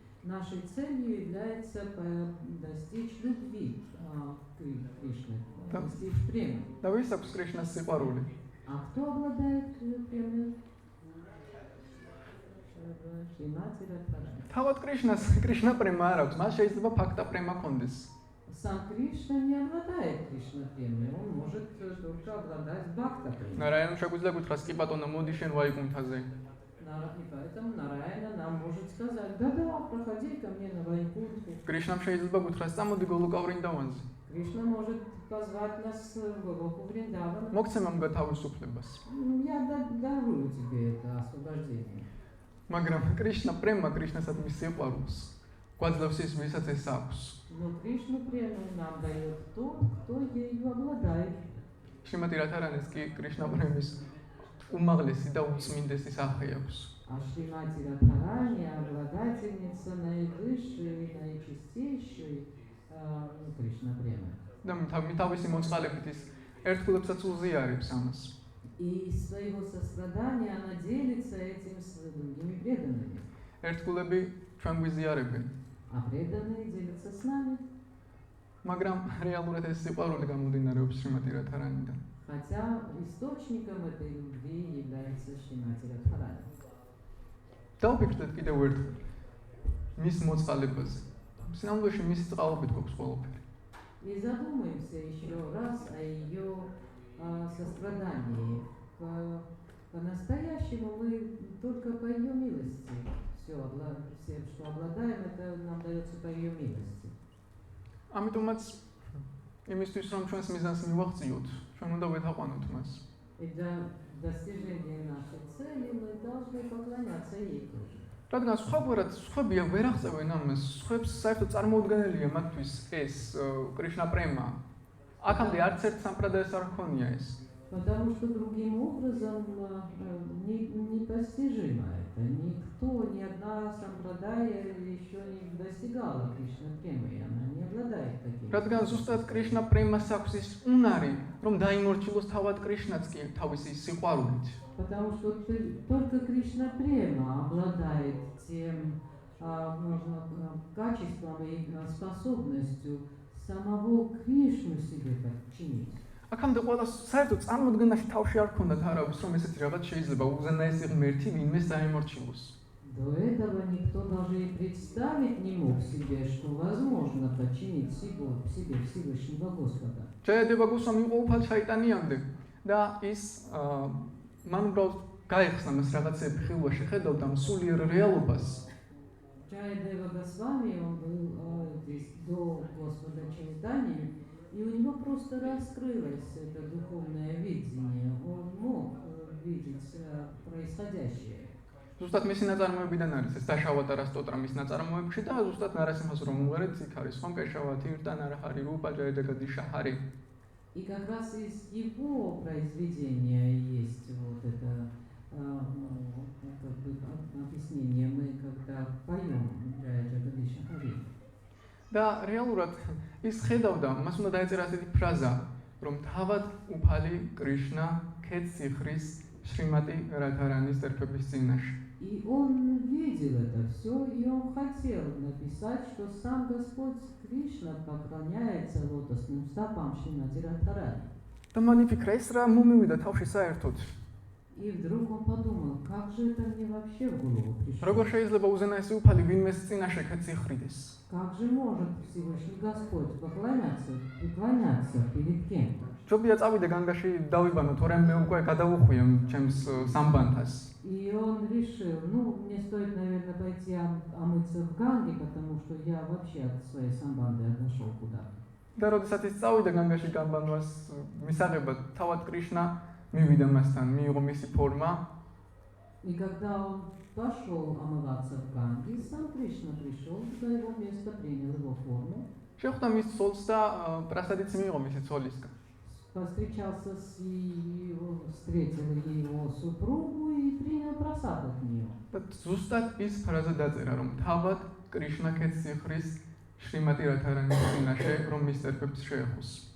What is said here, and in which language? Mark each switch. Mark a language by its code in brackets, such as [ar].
[ru] Нашей целью является достичь любви к Кришне, достичь премии. [ka] და ვის აქვს კრიშნას სიყვარული? [ru] А кто обладает премией? Шримати Радхарани. [ka] თავად კრიშნა პრემა არ აქვს, მას შეიძლება ფაქტა პრემა კონდეს. [ru] Сам Кришна не обладает Кришна премией, он может только обладать бхакта премией. [ka] ნარაიანამ შეგვიძლია გითხრას, კი ბატონო, მოდი შენ ვაიკუნთაზე. [ru] И поэтому Нараяна нам может сказать: да-да, проходи ко мне на Вайкунтху. [ka] კრიშნამ შეიძლება გითხრას, წამოდი გოლუკავრინდავანზე. [ru] Кришна может позвать нас в Галоку Вриндавана. [ka] მოგცემ ამ გათავისუფლებას. [ru] Я дарую тебе это освобождение. [ka] მაგრამ კრიშნა პრემა, კრიშნასადმი სიყვარულს გვაძლევს ის, ვისაც ეს აქვს. [ru] Но Кришна премию нам дает тот, кто ею обладает. [ka] შრიმატი რათარანის კი კრიშნა პრემის უმაღლესი და უწმინდესი სახე აქვს. [ru] А Шримати Радхарани обладательница наивысшей, наичистейшей Кришна премии. [ka] და თავისი მოწყალებით ის ერთგულებსაც უზიარებს ამას. [ru] И из своего сострадания она делится этим с другими преданными. [ka] ერთგულები ჩვენ გვიზიარებენ. [ru] А преданные делятся с нами. [ka] მაგრამ რეალურად ეს სიყვარული გამომდინარეობს შრიმატი რათარანიდან. [ru] Хотя источником этой любви является Шримати Радхарани. [ka] დავფიქრდეთ კიდევ ერთხელ მის მოწყალებაზე. სინამდვილეში მის წყალობით გვაქვს ყველაფერი. [ru] И задумаемся еще раз о ее сострадании. По-настоящему мы только по ее милости. Все, что обладаем, это нам дается по ее милости. [ka] ამიტომაც იმისთვის რომ ჩვენს მიზანს მივაღწიოთ, ჩვენ უნდა ვეთაყვანოთ მას. [ru] И для достижения нашей цели мы должны поклоняться ей тоже. [ka] რადგან სხვებია ვერ აღწევენ ამას, სხვებს საერთოდ წარმოუდგენელია მათთვის ეს კრიშნა პრემა. აქამდე არც ერთ სამპრადაიას არ ჰქონია ეს. [ru] Потому что другим образом непостижимо это. Никто, ни одна сампрадая еще не достигала Кришна премы, и она не обладает таким. [ka] რადგან ზუსტად კრიშნა პრემას აქვს ის უნარი, რომ დაიმორჩილოს თავად კრიშნაც კი თავისი სიყვარულით. [ru] Потому что только Кришна према обладает тем качеством и способностью самого Кришну себе подчинить. [ka] აქამდე ყველა საერთოდ წარმოდგენაში თავში არ ქონდათ არავის, რომ ესეთი რაღაც შეიძლება უზენაესი ღმერთი ვინმეს დაიმორჩილოს. [ru] До этого никто даже и представить не мог себе, что возможно подчинить себе Всевышнего Господа. [ka] ჯაიადევა გოსვამი იყო უფალ ჩაიტანიამდე და ის მან უბრალოდ გაიხსნა მას რაღაცები ხილვაში, ხედავდა სულიერ რეალობას. [ru] Джаядева Госвами, он был здесь до Господа Чайтани, и у него просто раскрылось это духовное видение. Он мог видеть происходящее. [ka] ზუსტად მისი ნაწარმოებიდან არის ეს დაშავატა რასტოტრა მის ნაწარმოებში და ზუსტად ნარასიმას რომ უღერეთ იქ არის ხომ [sa] კეშავათი ირტა ნარახარი რუპა ჯაიადევა დიშაჰარი. [ru] И как раз из его произведения есть вот это как бы объяснение. Мы когда поем Джаиадева Дишахари. [ka] და რეალურად ის ხედავდა, მას უნდა დაეწერა ასეთი ფრაზა, რომ თავად უფალი კრიშნა ქეთს იხრის შრიმატი რადჰარანის წერფების წინაშე. [ru] И он видел это все, и он хотел написать, что сам Господь Кришна поклоняется лотосным стопам Шримати Радхарани. [ka] და მან იფიქრა, ეს რა მომივიდა თავში საერთოდ. [ru] И вдруг он подумал, как же это мне вообще в голову пришло? [ka] როგორ შეიძლება უზენაესი უფალი ვინმეს წინაშე ქეთს იხრიდეს? [ru] Как же может Всевышний Господь преклоняться перед кем-то? [ka] ჯობია წავიდე განგაში დავიბანო, თორემ მე უკვე გადავუხვიე ჩემს სამბანთას. [ru] И он решил, мне стоит, наверное, пойти омыться в Ганге, потому что я вообще от своей самбанды отошел куда-то. [ka] და როდესაც ის წავიდა განგაში გამბანვას მისაღებად, თავად კრიშნა მივიდა მასთან, მიიღო მისი ფორმა. [ru] И когда он пошел омываться в Ганге, сам Кришна пришел, за его место принял его форму. [ka] შეხვდა მის ცოლს და პრასადიც მიიღო მისი ცოლისგან. [ru] Повстречался встретил его супругу и принял просад от нее. [ka] და ზუსტად ის ფრაზა დაწერა, რომ თავად კრიშნა ქეთს იხრის შრიმატი რადჰარანის წინაშე, რომ მის წერფებს შეეხოს.